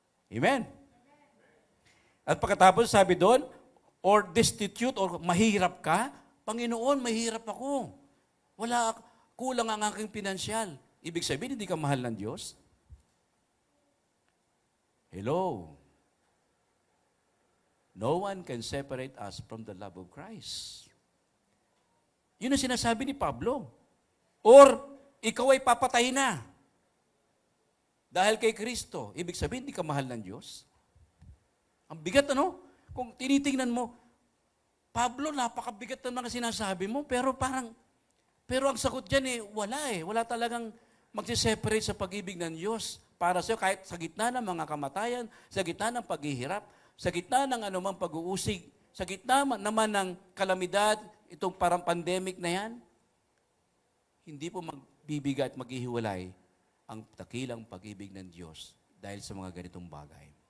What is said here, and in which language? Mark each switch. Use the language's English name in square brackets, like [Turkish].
[Filipino] Amen? At pagkatapos sabi doon, or destitute, or mahirap ka, Panginoon, mahirap ako. Kulang ang aking pinansyal. Ibig sabihin, hindi ka mahal ng Diyos? Hello? [English] No one can separate us from the love of Christ. [Filipino] Yun ang sinasabi ni Pablo. Or, ikaw ay papatay na. Dahil kay Kristo. Ibig sabihin, hindi ka mahal ng Diyos? Ang bigat, ano? Kung tinitingnan mo, Pablo, napakabigat ng mga sinasabi mo, pero ang sagot dyan wala talagang magsiseparate sa pag-ibig ng Diyos para sa'yo, kahit sa gitna ng mga kamatayan, sa gitna ng paghihirap, sa gitna ng anumang pag-uusig, sa gitna naman ng kalamidad, itong parang pandemic na yan, hindi po magbibigat at maghihiwalay ang dakilang pag-ibig ng Diyos dahil sa mga ganitong bagay.